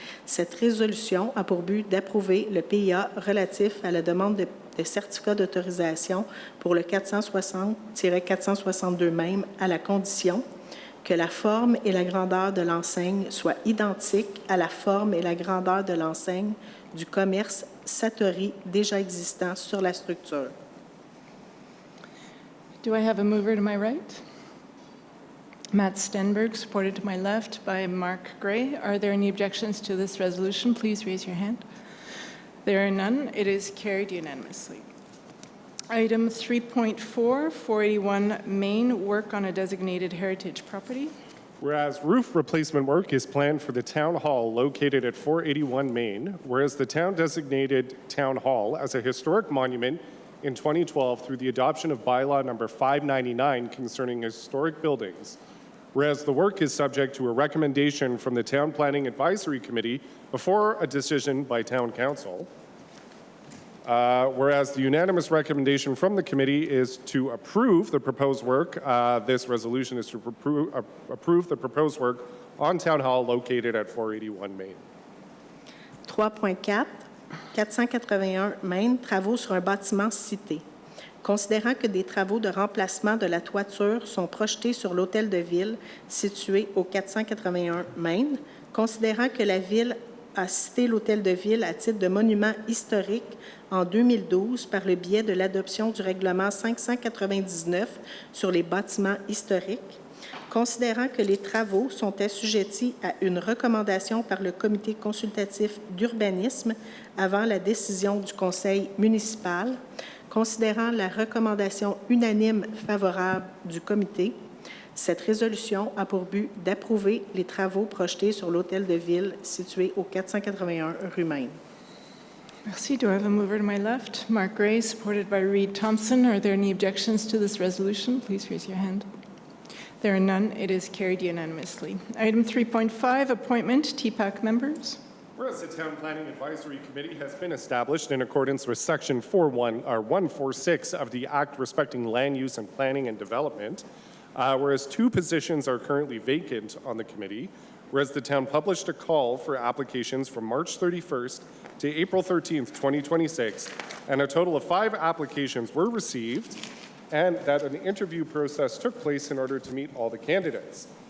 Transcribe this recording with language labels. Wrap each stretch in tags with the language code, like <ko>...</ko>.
<fr>Cette résolution a pour but d'approuver le PIA relatif à la demande de certificat d'autorisation pour le 460-462 même, à la condition que la forme et la grandeur de l'enseigne soient identiques à la forme et la grandeur de l'enseigne du commerce Satori déjà existant sur la structure.</fr> <en>Do I have a mover to my right? Matt Stenberg, supported to my left by Mark Gray. Are there any objections to this resolution? Please raise your hand. There are none. It is carried unanimously. Item 3.4, 481 Main, work on a designated heritage property. Whereas roof replacement work is planned for the town hall located at 481 Main, whereas the town designated town hall as a historic monument in 2012 through the adoption of bylaw number 599 concerning historic buildings, whereas the work is subject to a recommendation from the Town Planning Advisory Committee before a decision by Town Council, whereas the unanimous recommendation from the committee is to approve the proposed work. This resolution is to approve the proposed work on Town Hall located at 481 Main.</en> <fr>3.4, 481 Main, travaux sur un bâtiment cité. Considérant que des travaux de remplacement de la toiture sont projetés sur l'hôtel de ville situé au 481 Main, considérant que la Ville a cité l'hôtel de ville à titre de monument historique en 2012 par le biais de l'adoption du règlement 599 sur les bâtiments historiques, considérant que les travaux sont assujettis à une recommandation par le Comité consultatif d'urbanisme avant la décision du Conseil municipal, considérant la recommandation unanime favorable du Comité, cette résolution a pour but d'approuver les travaux projetés sur l'hôtel de ville situé au 481 rue Maine. Merci.</fr> <en>Do I have a mover to my left? Mark Gray, supported by Reed Thompson. Are there any objections to this resolution? Please raise your hand. There are none. It is carried unanimously. Item 3.5, appointment, TPAC members. Whereas the Town Planning Advisory Committee has been established in accordance with Section 146 of the Act respecting land use and planning and development, whereas 2 positions are currently vacant on the committee, whereas the town published a call for applications from March 31st to April 13th, 2026, and a total of 5 applications were received, and that an interview process took place in order to meet all the candidates.</en>